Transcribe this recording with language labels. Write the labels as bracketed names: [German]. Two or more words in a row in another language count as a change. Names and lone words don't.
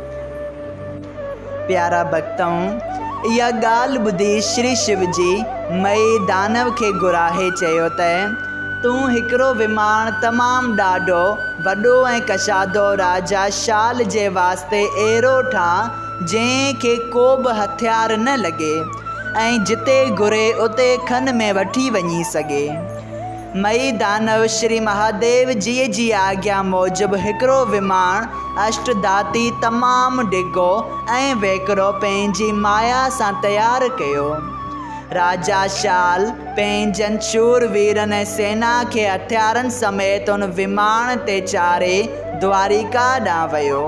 [Sindhi] प्यारा भक्तों, इहा ॻाल्हि ॿुधी श्री शिव जी मई दानव खे घुराहे चयो त तूं हिकिड़ो विमान तमामु ॾाढो वॾो ऐं कशादो राजा शाल जे वास्ते अहिड़ो ठाह जंहिंखे को बि हथियार न लॻे ऐं जिते घुरे उते खन में वठी वञी सघे। मई दानव श्री महादेव जी जी आज्ञा मूजिबि हिकिड़ो विमान अष्टधाती तमामु डिघो ऐं वेकिरो पंहिंजी माया सां तयारु कयो। राजा शाल पंहिंजनि शूरवीरनि ऐं सेना खे हथियारनि समेत उन विमान ते चाढ़े द्वारिका ॾांहुं वियो।